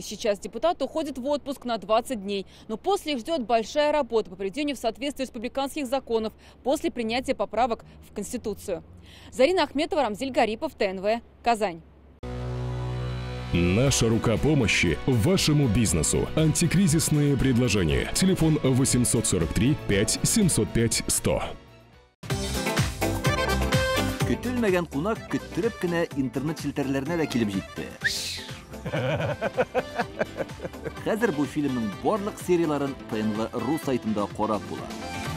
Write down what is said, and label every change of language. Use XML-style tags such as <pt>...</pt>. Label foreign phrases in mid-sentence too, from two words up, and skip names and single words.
<ru>Сейчас депутаты уходят в отпуск на 20 дней. Но после их ждет большая работа по приведению в соответствие республиканских законов после принятия поправок в Конституцию. Зарина Ахметова, Рамзиль Гарипов, ТНВ, Казань. Наша рука помощи вашему бизнесу. Антикризисные предложения. Телефон 843 5 705 100.</ru> <tt>Көтелмәгән кунак көттөреп кенә интернет челтәрләренә дә килеп җитте. Хәзер бу фильмның барлык серияларын ТНВ.ру сайтында карап була.</tt>